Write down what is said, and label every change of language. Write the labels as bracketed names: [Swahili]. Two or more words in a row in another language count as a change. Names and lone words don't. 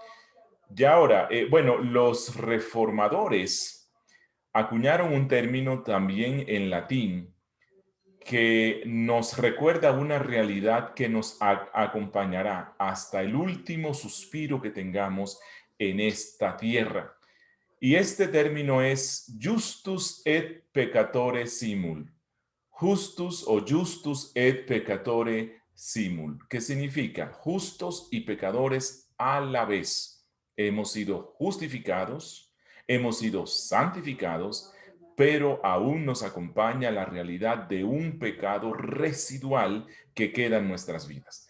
[Spanish] Y ahora, bueno, los reformadores acuñaron un término también en latín que nos recuerda una realidad que nos acompañará hasta el último suspiro que tengamos en esta tierra. Y este término es [Latin] justus et peccatore simul. Justus o justus et peccatore simul, [Spanish] que significa justos y pecadores a la vez. Hemos sido justificados, hemos sido santificados, pero aún nos acompaña la realidad de un pecado residual que queda en nuestras vidas.